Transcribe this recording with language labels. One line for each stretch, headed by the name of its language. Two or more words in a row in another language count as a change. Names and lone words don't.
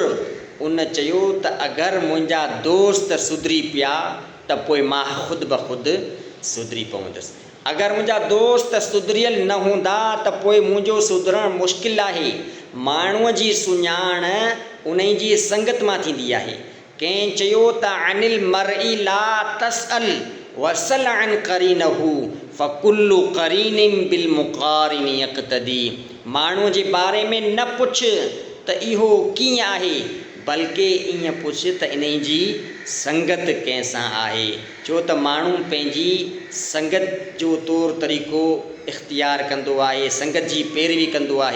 Sindhi: उन चयो त अगरि मुंहिंजा दोस्त सुधरी पिया त पोइ मां ख़ुदि ब ख़ुदि सुधरी पवंदुसि। अगरि मुंहिंजा दोस्त सुधरियल न हूंदा त पोइ मुंहिंजो सुधरणु मुश्किल आहे। माण्हूअ जी सुञाण उन जी संगत मां थींदी आहे। कंहिं चयो त
Arabic: عن المرء لا تسأل وسل عن قرينه فكل قرين بالمقارن يقتدي.
Sindhi: माण्हूअ जे बारे में न पुछ त इहो कीअं आहे, बल्कि ईअं पुछ त इन जी संगत कंहिंसां आहे, छो त माण्हू पंहिंजी संगत जो तौरु तरीक़ो इख़्तियार कंदो आहे, संगत जी पैरवी कंदो आहे।